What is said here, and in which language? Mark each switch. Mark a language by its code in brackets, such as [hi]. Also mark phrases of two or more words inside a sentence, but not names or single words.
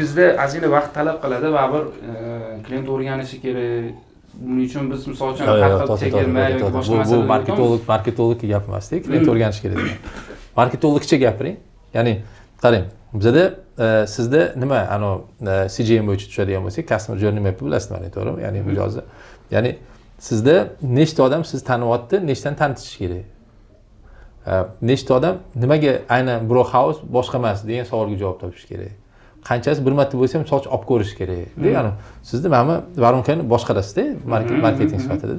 [uz] Bu 100da ozgina vaqt talab qiladi va bir klient o'rganishi kerak. Buning uchun biz misol uchun faqat chegirma yoki boshqa masalalar. Bu marketolog gap emas-da, klient o'rganish kerak. Marketologcha gapiring. Ya'ni qarang, bizda sizda nima, CGM bo'yicha tushadigan bo'lsak, [en] customer journey map [uz] bilasizmi, to'g'rimi? Ya'ni mijozi. Ya'ni sizda nechta odam sizni taniyapti, nechtani tanitish kerak? Nechta odam nimaga aynan Brock House boshqa emas degan savolga javob topish kerak. Qanchasi bir marta bo'lsa ham soch olib ko'rish kerak. Ya'ni sizda mana baronkani boshqarasizda, marketing sifatida.